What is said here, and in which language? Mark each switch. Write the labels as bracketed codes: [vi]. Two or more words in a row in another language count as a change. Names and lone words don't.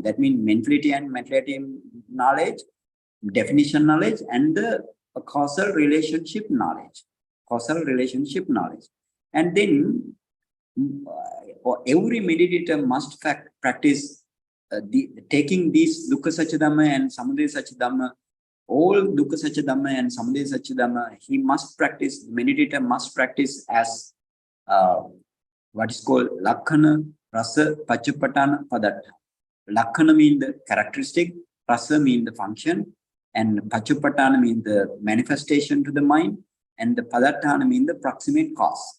[en] That means mentality and materiality knowledge, definition knowledge, and the causal relationship knowledge. And then every meditator must practice taking these [pi] Dukkha Satya Dhamma [en] and [pi] Samudaya Satya Dhamma, [en] all [pi] Dukkha Satya Dhamma [en] and [pi] Samudaya Satya Dhamma. [en] He must practice, meditator must practice as what is called [pi] Lakhana, Rasa, Pachupatana, Padatta. [en] Lakhana means the characteristic, Rasa means the function, and Pachupatana means the manifestation to the mind, and the Padattana means the proximate cause.